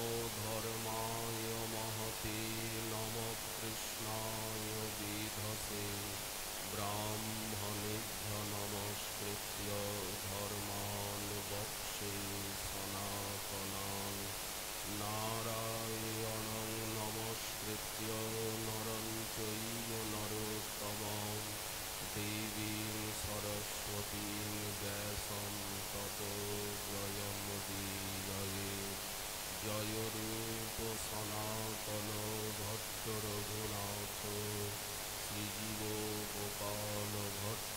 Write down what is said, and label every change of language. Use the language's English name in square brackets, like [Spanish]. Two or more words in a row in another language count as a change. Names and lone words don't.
[Sanskrit] ধর্মায় মহতে নমঃ কৃষ্ণায় বিধসে ব্রাহ্মণেভ্য নমস্কৃত্য ধর্মাन् বক্ষ্যে সনাতনাन् নারায়ণং নমস্কৃত্য নরং চৈব নরোত্তমং দেবীং সরস্বতীং ব্যাসং ততো জয়মুদীরয়েৎ জয় রূপ সনাতন ভট্ট রঘুনাথ শ্রীজীব গোপাল ভট্ট